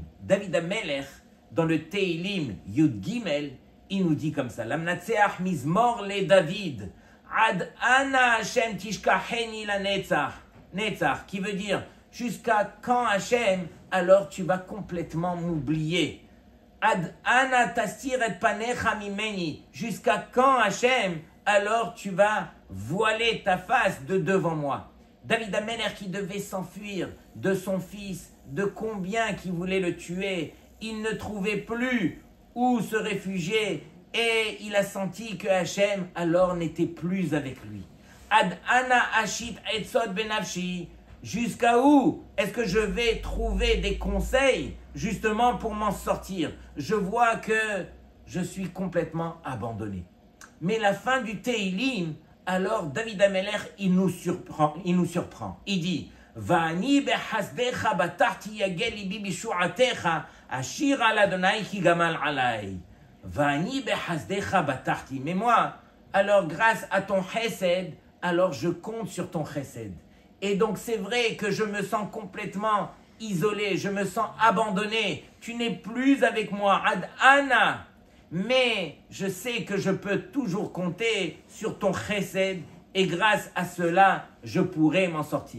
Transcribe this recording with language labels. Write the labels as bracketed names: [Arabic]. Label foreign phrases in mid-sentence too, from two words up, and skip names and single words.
[French] David HaMelech, dans le Tehilim Yud Gimel, il nous dit comme ça, [Hebrew] למנצח מזמור לדוד, עד אנה השם תשכחני לנצח, נצח, [French] qui veut dire, jusqu'à quand Hashem, alors tu vas complètement m'oublier. [Hebrew] עד אנה תסתיר את פניך ממני, [French] jusqu'à quand Hashem, alors tu vas voiler ta face de devant moi. David HaMelech qui devait s'enfuir de son fils, de combien qui voulait le tuer, il ne trouvait plus où se réfugier et il a senti que Hachem alors n'était plus avec lui. [Hebrew] עד אנה אשית עצות בנפשי, [French] jusqu'à où est-ce que je vais trouver des conseils justement pour m'en sortir? Je vois que je suis complètement abandonné. Mais la fin du Tehilim, alors David HaMelech, il nous surprend. Il dit, [Hebrew] ואני בחסדך בטחתי יגל לבי בישועתך אשיר על אדני כי גמל עלי. ואני בחסדך בטחתי. [French] Mais moi, alors grâce à ton chesed, alors je compte sur ton chesed. Et donc c'est vrai que je me sens complètement isolé, je me sens abandonné. Tu n'es plus avec moi. [Hebrew] עד אנה. [French] Mais je sais que je peux toujours compter sur ton chesed et grâce à cela, je pourrai m'en sortir.